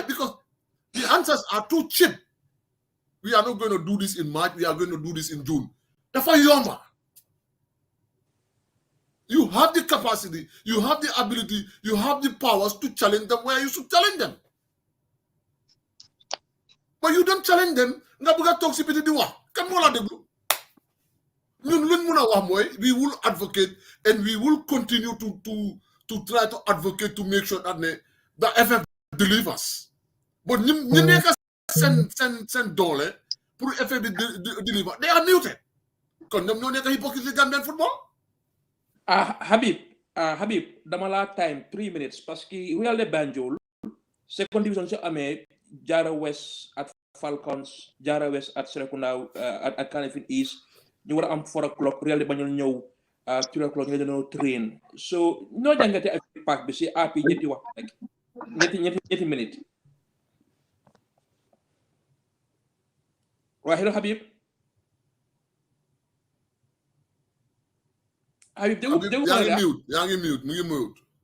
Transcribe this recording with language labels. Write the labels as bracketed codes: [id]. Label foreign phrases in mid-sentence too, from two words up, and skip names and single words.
[en] Because the answers are too cheap. We are not going to do this in March, we are going to do this in June. That's why you are. You have the capacity, you have the ability, you have the powers to challenge them where you should challenge them. But you don't challenge them. [wo] Nga buga toxicity di wax. Kan mo la deglu? Ñun luñ mëna wax moy [en] we will advocate and we will continue to try to advocate to make sure that the FF delivers. But [wo] ñu nekk sen doole [en] pour FF deliver. They are muted. [wo] Kon ñom ñoo nekk hypocrite [en] Gambian football. [wo] Habib dama la [en] time 3 minutes [fr] parce que [wo] Real de Banjul [en] second division [wo] ci amé Jara West at Falcons, Jara West at Serekunda at Kanifing East ñu wara am [en] 4 o'clock [wo] Real de Banjul ñew [en] 3 o'clock [wo] ñu dañu train. So ñoo jangate ak pack bi ci AP ñetti wax rek. ñetti minutes. Wa hello Habib. Habib yaa ngi mute mu ngi mute.